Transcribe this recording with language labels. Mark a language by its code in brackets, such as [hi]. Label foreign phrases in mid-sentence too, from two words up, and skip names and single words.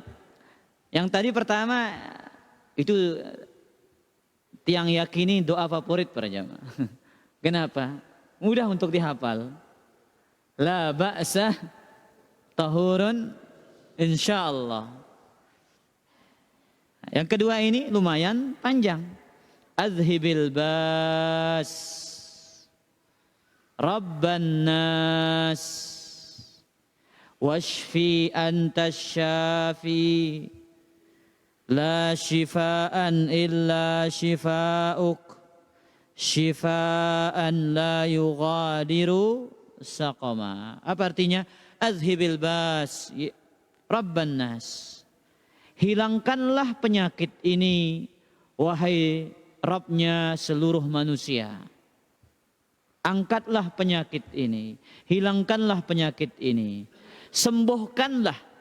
[id] Yang tadi pertama itu tiang yakini doa favorit para jamaah. Kenapa? Mudah untuk dihafal. [ar] لا بأس طهور إن شاء الله. [id] Yang kedua ini lumayan panjang. [ar] أذهب البأس رب الناس واشف أنت الشافي لا شفاء إلا شفاؤك شفاء لا يغادر سقما. [id] Apa artinya? [ar] أذهب البأس رب الناس, [id] hilangkanlah penyakit ini wahai Rabbnya seluruh manusia. Angkatlah penyakit ini, hilangkanlah penyakit ini, sembuhkanlah.